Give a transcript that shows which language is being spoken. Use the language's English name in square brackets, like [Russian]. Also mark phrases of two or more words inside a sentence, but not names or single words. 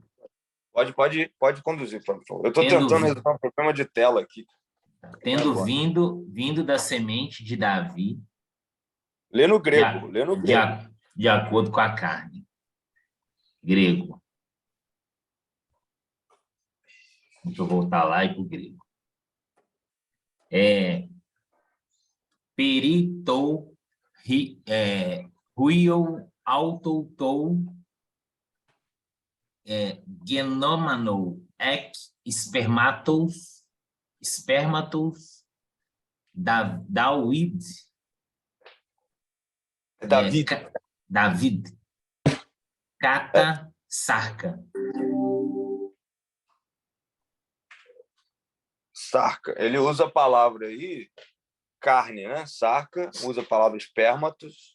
[Portuguese] Pode conduzir, por favor. Eu estou tentando resolver um problema de tela aqui. Tendo vindo da semente de Davi. Lê no grego. De acordo com a carne. Grego. Deixa eu voltar lá e para o grego. [Greek] περὶ τοῦ υἱοῦ αὐτοῦ τοῦ γενομένου σπέρματος Δαυὶδ κατὰ σάρκα. [Portuguese] Sarca. Ele usa a palavra aí, carne, né? Sarca, usa a palavra espermatos.